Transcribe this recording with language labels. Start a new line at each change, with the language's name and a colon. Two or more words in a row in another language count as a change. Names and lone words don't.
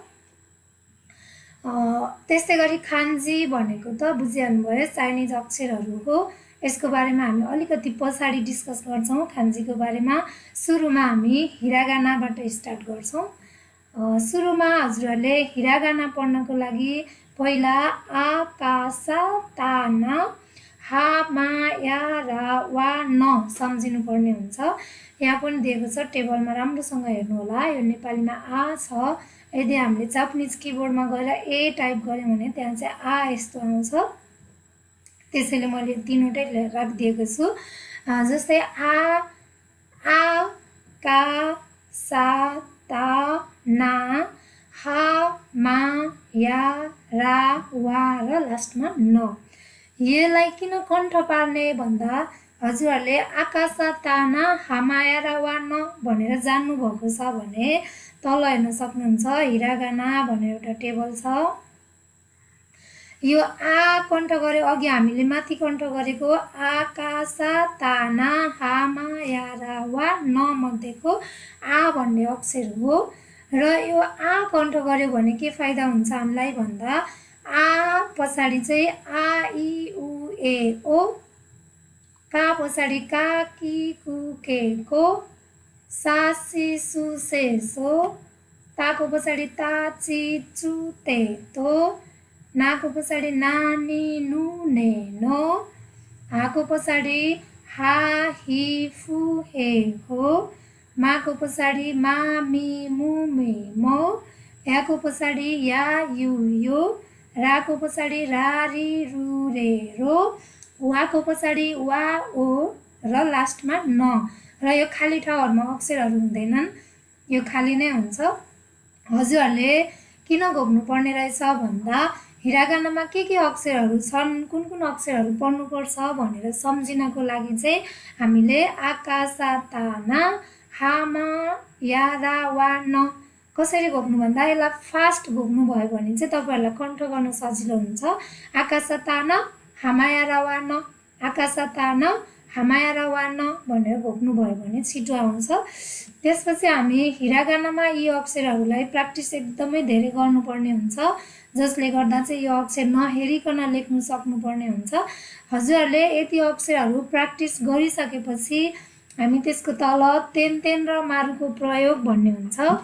Nepali: त्यस्तै गरी खान्जी भनेको त बुझिहाल्नुभयो, चाइनिज अक्षरहरू हो। यसको बारेमा हामी अलिकति पछाडि डिस्कस गर्छौँ खान्जीको बारेमा। सुरुमा हामी हिरागानाबाट स्टार्ट गर्छौँ। सुरुमा हजुरहरूले हिरागाना पढ्नको लागि पहिला
Japanese: あ か さ た な は ま や ら わ ん
Nepali: सम्झिनु पर्ने हुन्छ। यहाँ पनि दिएको छ, टेबलमा राम्रोसँग हेर्नु होला। यो नेपालीमा आ छ। यदि हामीले
English: Japanese keyboard
Nepali: गएर ए टाइप गऱ्यौँ भने त्यहाँ चाहिँ आ यस्तो आउँछ। त्यसैले मैले 3वटै राखिदिएको छु। जस्तै
Japanese: あ か さ た な は ま や ら わ
Nepali: र लास्टमा न। यसलाई किन कण्ठ पार्ने भन्दा हजुरहरूले
Japanese: あかさ たな はまや ら わ ん
Nepali: भनेर जान्नुभएको छ भने तल हेर्न सक्नुहुन्छ, हिरागाना भनेर एउटा टेबल छ। यो आ कण्ठ गर्यो, अघि हामीले माथि कण्ठ गरेको
Japanese: あかさ たな はま や ら わ ん
Nepali: मध्येको आ भन्ने अक्षर हो। र यो आ कण्ठ गर्यो भने के फाइदा हुन्छ हामीलाई भन्दा आ पछाडि चाहिँ
Japanese: あ い う え お, か पछाडि か き く け こ、さ し す せ そ,
Nepali: ताको पछाडि
Japanese: た ち つ て と,
Nepali: नाको पछाडि
Japanese: な に ぬ ね の,
Nepali: हाको पछाडि
Japanese: は ひ ふ へ ほ,
Nepali: माको पछाडि
Japanese: ま み む め も,
Nepali: याको पछाडि
Japanese: や ゆ よ,
Nepali: राको पछाडि
Japanese: ら り る れ ろ,
Nepali: वाको पछाडि
Japanese: わ を
Nepali: र लास्टमा
Japanese: न।
Nepali: र यो खाली ठाउँहरूमा अक्षरहरू हुँदैनन्, यो खाली नै हुन्छ। हजुरहरूले किन घोक्नुपर्ने रहेछ भन्दा हिरागानामा के अक्षरहरू छन्, कुन कुन अक्षरहरू पढ्नुपर्छ भनेर सम्झिनको लागि चाहिँ हामीले
Japanese: あかさたな はま やら わ ん
Nepali: कसरी घोक्नु भन्दा यसलाई फास्ट घोक्नु भयो भने चाहिँ तपाईँहरूलाई कन्ठ गर्न सजिलो हुन्छ।
Japanese: あかさたな はまやら わ ん、あかさたな はまやら わ ん
Nepali: भनेर घोक्नु भयो भने छिटो आउँछ। त्यसपछि हामी हिरागानामा यी अक्षरहरूलाई प्र्याक्टिस एकदमै धेरै गर्नुपर्ने हुन्छ, जसले गर्दा चाहिँ यो अक्षर नहेरिकन लेख्नु सक्नुपर्ने हुन्छ। हजुरहरूले यति अक्षरहरू प्र्याक्टिस गरिसकेपछि हामी त्यसको तल
Japanese: てん てん
Nepali: र मारुको प्रयोग भन्ने हुन्छ।